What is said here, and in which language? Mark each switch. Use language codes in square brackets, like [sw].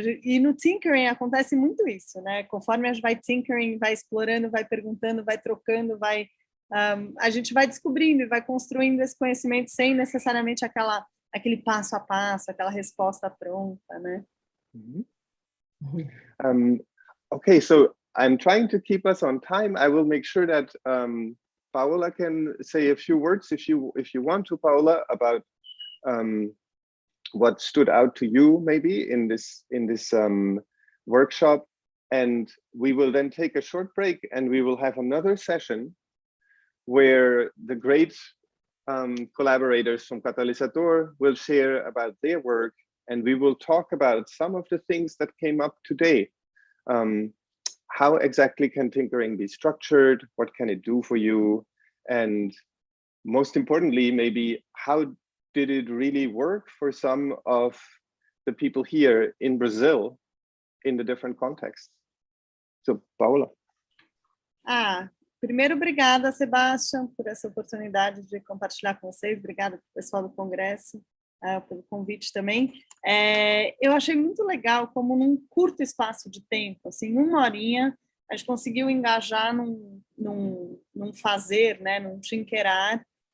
[pt] E no tinkering acontece muito isso, né? Conforme a gente vai tinkering, vai explorando, vai perguntando, vai trocando, a gente vai descobrindo e vai construindo esse conhecimento sem necessariamente aquele passo a passo, aquela resposta pronta, né? [en] Okay, so I'm trying to keep us on time. I will make sure that Paola can say a few words if you want to, Paola, about what stood out to you maybe in this workshop, and we will then take a short break and we will have another session where the great collaborators from Catalisator will share about their work, and we will talk about some of the things that came up today. How exactly can tinkering be structured? What can it do for you? And most importantly, maybe how did it really work for some of the people here in Brazil in the different contexts? So, Paola. [pt] Primeiro, obrigada, Sebastião, por essa oportunidade de compartilhar com vocês. Obrigada para o pessoal do Congresso, pelo convite também. Eu achei muito legal como num curto espaço de tempo, assim, 1 horinha, a gente conseguiu engajar num fazer, né, num tinkerar.